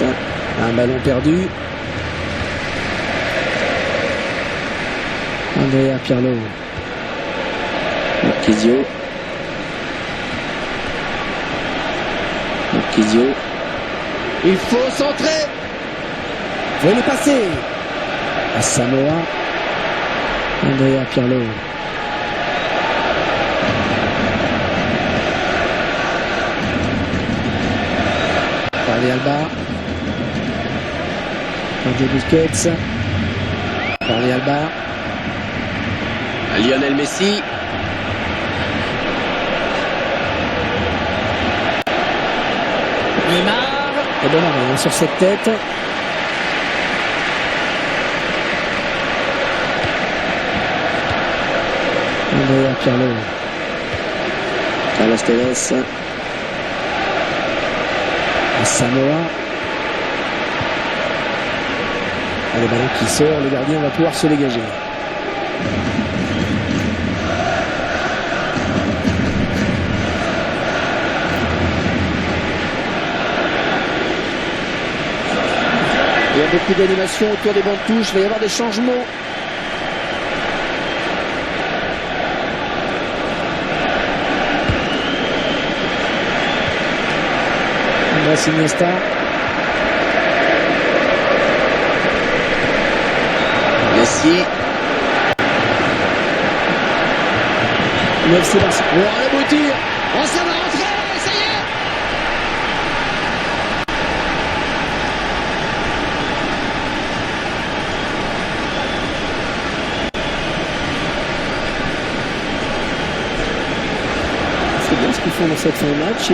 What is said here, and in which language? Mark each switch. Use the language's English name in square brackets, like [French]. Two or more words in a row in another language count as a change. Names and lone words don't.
[French] Un ballon perdu. Andrea Pirlo. Marquisio. Marquisio. Il faut centrer. Vous le passer. À Samoa. Andrea Pirlo. Jordi Alba. Jordi Busquets. Jordi Alba. Lionel Messi. Neymar. Et bon arrêt sur cette tête. Andrea Pirlo. Carlos Tevez. À Samoa. Le ballon qui sort, le gardien va pouvoir se dégager. Il y a beaucoup d'animation autour des bancs de touche, il va y avoir des changements. Andrés Iniesta. Messi. FC Barcelone. Oh, le beau tir. Oh, ça va rentrer, ça y est. C'est bien ce qu'ils font dans cette fin de match.